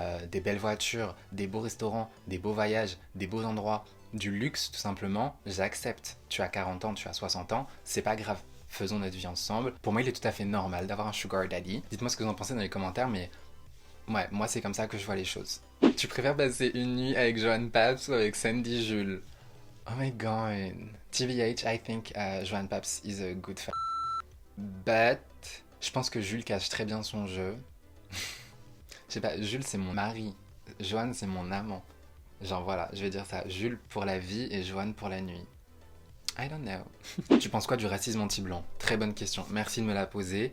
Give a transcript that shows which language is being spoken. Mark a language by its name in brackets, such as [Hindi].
[French] des belles voitures, des beaux restaurants, des beaux voyages, des beaux endroits, du luxe tout simplement, j'accepte. Tu as 40 ans, tu as 60 ans, c'est pas grave. Faisons notre vie ensemble. Pour moi, il est tout à fait normal d'avoir un sugar daddy. Dites-moi ce que vous en pensez dans les commentaires, mais ouais, moi c'est comme ça que je vois les choses. Tu préfères passer une nuit avec Joan Paps ou avec Sandy Jules? [English] Oh my god. TVH, I think Joan Paps is a good fan. [French] But, je pense que Jules cache très bien son jeu. Je sais pas, Jules c'est mon mari. Joan c'est mon amant. Genre voilà, je vais dire ça. Jules pour la vie et Joan pour la nuit. [English] I don't know. [French] Tu penses quoi du racisme anti-blanc? Très bonne question, merci de me la poser.